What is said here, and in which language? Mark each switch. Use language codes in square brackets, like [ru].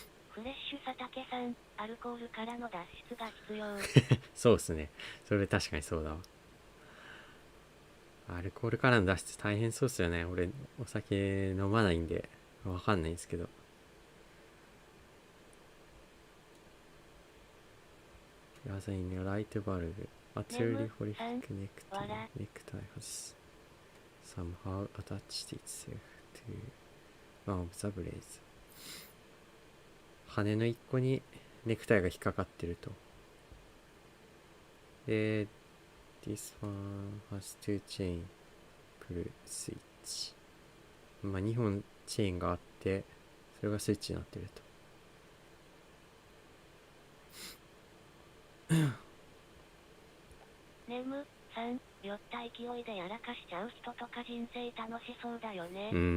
[ja] フレッシュ佐竹さん、アルコールからの脱出が必要。そうですね、それ確かにそうだわ。アルコールからの脱出大変そうっすよね。俺お酒飲まないんでわかんないんですけど。 [en] Rather in a light bulb, a truly horrific necktie has somehow attached itself to one of the blades. [ja] 羽の一個にネクタイが引っかかってると。で、 [en] This one has two chain pull switch. [ja] まあ2本チェーンがあって、それがスイッチになってると。ネムさん、酔った勢いでやらかしちゃう人とか人生楽しそうだよね。